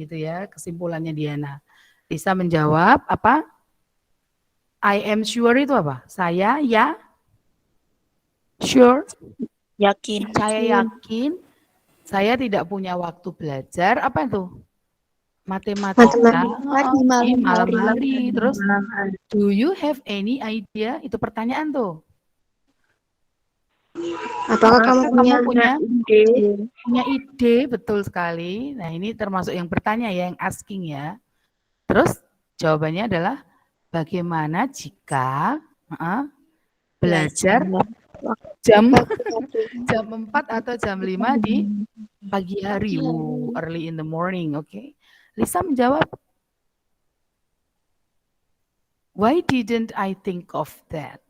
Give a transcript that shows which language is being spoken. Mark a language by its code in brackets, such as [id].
[id] Gitu ya, kesimpulannya Diana. Lisa menjawab, apa? [en] I am sure [id] itu apa? Saya ya? Sure? Yakin. Saya yakin, saya tidak punya waktu belajar, apa itu? Matematika Matematika di malam hari. Terus, [en] do you have any idea? [id] Itu pertanyaan tuh. Apakah kamu punya punya ide? Betul sekali. Nah, ini termasuk yang bertanya ya, yang asking ya. Terus jawabannya adalah bagaimana jika belajar jam 4 atau jam 5 di pagi hari, [en] early in the morning, [id] oke. Lisa menjawab, [en] why didn't I think of that?